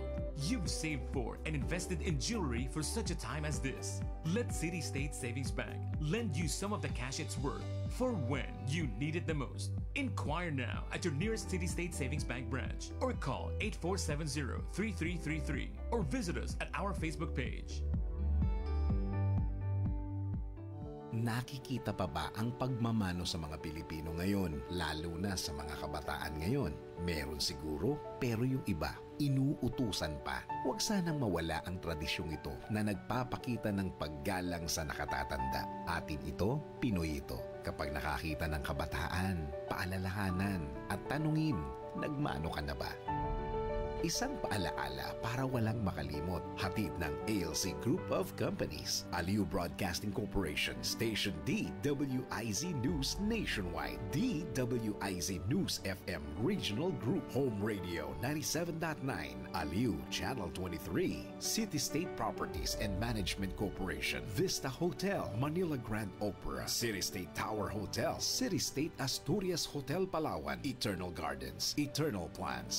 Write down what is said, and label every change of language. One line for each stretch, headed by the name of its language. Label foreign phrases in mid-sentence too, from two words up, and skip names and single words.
English: You've saved for and invested in jewelry for such a time as this. Let City State Savings Bank lend you some of the cash it's worth for when you need it the most. Inquire now at your nearest City State Savings Bank branch or call 8470-3333 or visit us at our Facebook page.
Filipino: Nakikita pa ba ang pagmamano sa mga Pilipino ngayon, lalo na sa mga kabataan ngayon? Meron siguro, pero yung iba, inuutusan pa. Huwag sanang mawala ang tradisyong ito na nagpapakita ng paggalang sa nakatatanda. Atin ito, Pinoy ito. Kapag nakakita ng kabataan, paalalahanan at tanungin, nagmano ka na ba? Isang paalaala para walang makalimot. Hatid ng ALC Group of Companies. Aliw Broadcasting Corporation. Station DWIZ News Nationwide. DWIZ News FM Regional Group. Home Radio 97.9. Aliw Channel 23. City State Properties and Management Corporation. Vista Hotel. Manila Grand Opera. City State Tower Hotel. City State Asturias Hotel Palawan. Eternal Gardens. Eternal Plans.